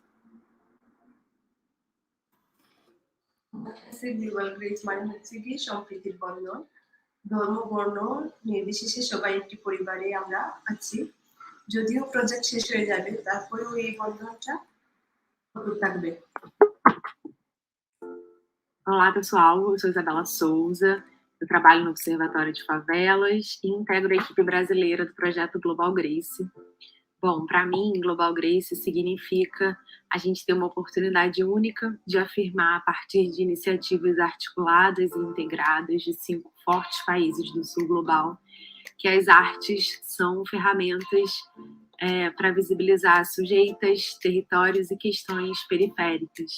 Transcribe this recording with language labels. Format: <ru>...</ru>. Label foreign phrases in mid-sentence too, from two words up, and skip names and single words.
<bn>GlobalGRACE মানে হচ্ছে কি সম্প্রীতির বন্ধন, ধর্ম বর্ণ নির্বিশেষে সবাই একটি পরিবারে আমরা আছি। যদিও প্রজেক্ট শেষ হয়ে যাবে, তারপরেও এই বন্ধনটা অটুট থাকবে।</bn> <pt>Olá pessoal, eu sou Isabela Souza, eu trabalho no Observatório de Favelas e integro a equipe brasileira do projeto GlobalGRACE. Bom, para mim, GlobalGRACE significa a gente ter uma oportunidade única de afirmar, a partir de iniciativas articuladas e integradas de 5 fortes países do sul global, que as artes são ferramentas para visibilizar sujeitas, territórios e questões periféricas.</pt>